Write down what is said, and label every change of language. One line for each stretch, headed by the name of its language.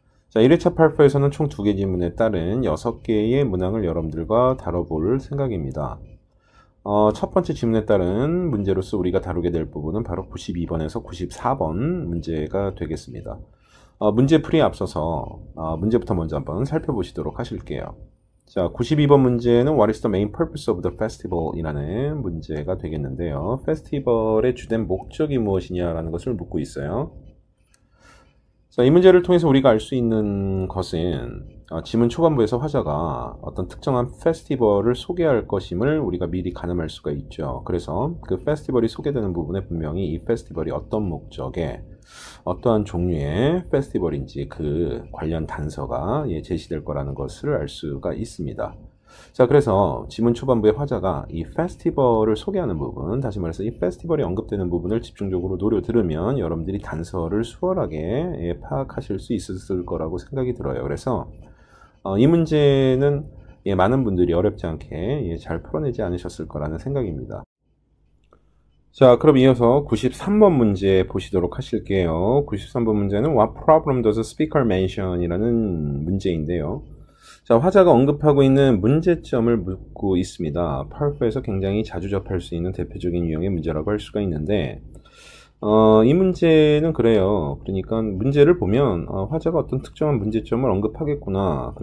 Korean: 자, 1회차 8호에서는 총 2개 지문에 따른 6개의 문항을 여러분들과 다뤄볼 생각입니다. 첫 번째 지문에 따른 문제로서 우리가 다루게 될 부분은 바로 92번에서 94번 문제가 되겠습니다. 문제풀이에 앞서서 문제부터 먼저 한번 살펴보시도록 하실게요. 자, 92번 문제는
English: What is the main purpose of the festival?
Korean: 이라는 문제가 되겠는데요. 페스티벌의 주된 목적이 무엇이냐라는 것을 묻고 있어요. 자, 이 문제를 통해서 우리가 알 수 있는 것은 지문 초반부에서 화자가 어떤 특정한 페스티벌을 소개할 것임을 우리가 미리 가늠할 수가 있죠. 그래서 그 페스티벌이 소개되는 부분에 분명히 이 페스티벌이 어떤 목적에 어떠한 종류의 페스티벌인지 그 관련 단서가 제시될 거라는 것을 알 수가 있습니다. 자, 그래서 지문 초반부의 화자가 이 페스티벌을 소개하는 부분, 다시 말해서 이 페스티벌이 언급되는 부분을 집중적으로 노려 들으면 여러분들이 단서를 수월하게 파악하실 수 있을 거라고 생각이 들어요. 그래서 이 문제는 많은 분들이 어렵지 않게 잘 풀어내지 않으셨을 거라는 생각입니다. 자, 그럼 이어서 93번 문제 보시도록 하실게요. 93번 문제는
English: What problem does the speaker mention?
Korean: 이라는 문제인데요. 자, 화자가 언급하고 있는 문제점을 묻고 있습니다. 파워포에서 굉장히 자주 접할 수 있는 대표적인 유형의 문제라고 할 수가 있는데 이 문제는 그래요. 그러니까 문제를 보면 화자가 어떤 특정한 문제점을 언급하겠구나.